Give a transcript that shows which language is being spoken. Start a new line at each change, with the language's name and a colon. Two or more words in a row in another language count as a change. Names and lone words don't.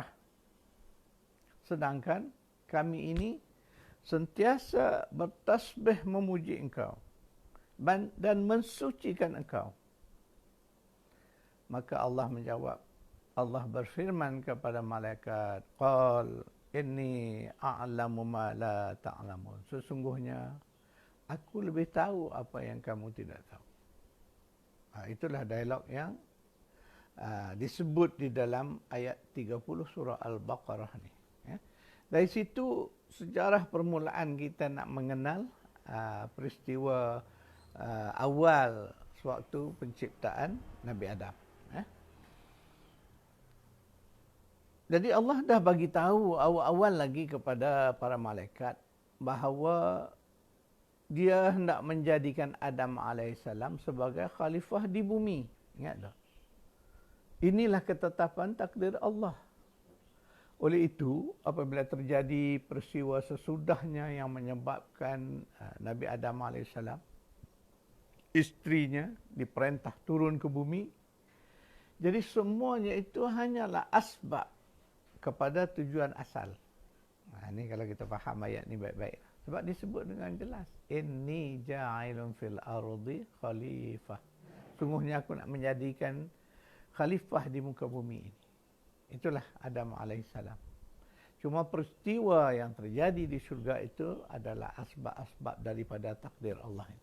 Malay: Sedangkan kami ini sentiasa bertasbih memuji engkau dan mensucikan engkau. Maka Allah menjawab, Allah berfirman kepada malaikat,
Arabic: قال إني أعلم ما لا تعلمون.
Malay: Sesungguhnya aku lebih tahu apa yang kamu tidak tahu. Itulah dialog yang disebut di dalam ayat 30 surah Al-Baqarah ni. Dari situ sejarah permulaan kita nak mengenal peristiwa awal sewaktu penciptaan Nabi Adam. Jadi Allah dah bagi tahu awal-awal lagi kepada para malaikat bahawa dia hendak menjadikan Adam AS sebagai khalifah di bumi. Ingat tak? Inilah ketetapan takdir Allah. Oleh itu, apabila terjadi peristiwa sesudahnya yang menyebabkan Nabi Adam AS, istrinya diperintah turun ke bumi. Jadi semuanya itu hanyalah asbab kepada tujuan asal. Ini kalau kita faham ayat ni baik-baik. Sebab disebut dengan jelas.
Arabic: إني جاعل في الأرض خليفة.
Malay: Sungguhnya aku nak menjadikan khalifah di muka bumi ini. Itulah Adam AS. Cuma peristiwa yang terjadi di syurga itu adalah asbab-asbab daripada takdir Allah ini.